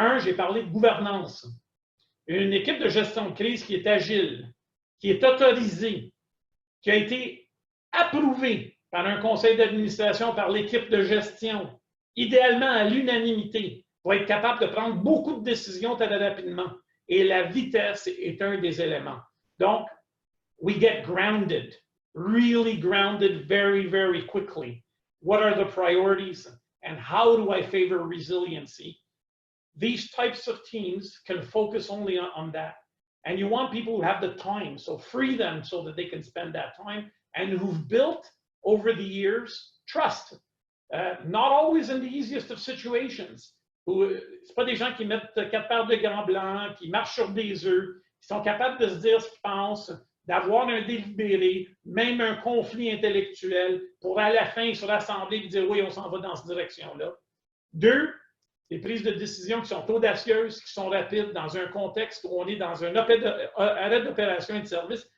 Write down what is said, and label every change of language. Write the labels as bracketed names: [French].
[French] Un, j'ai parlé de gouvernance. Une équipe de gestion de crise qui est agile, qui est autorisée, qui a été approuvée par un conseil d'administration, par l'équipe de gestion, idéalement à l'unanimité, pour être capable de prendre beaucoup de décisions très rapidement. Et la vitesse est un des éléments. [English] Donc, we get grounded, really grounded very, very quickly. What are the priorities and how do I favor resiliency? These types of teams can focus only on that. And you want people who have the time, so free them so that they can spend that time and who've built over the years trust. Not always in the easiest of situations. [French] C'est pas des gens qui mettent 4 paires de gants blancs, qui marchent sur des œufs, qui sont capables de se dire ce qu'ils pensent, d'avoir un délibéré, même un conflit intellectuel, pour à la fin se rassembler et dire oui, on s'en va dans cette direction-là. 2, des prises de décision qui sont audacieuses, qui sont rapides, dans un contexte où on est dans un arrêt d'opération et de service.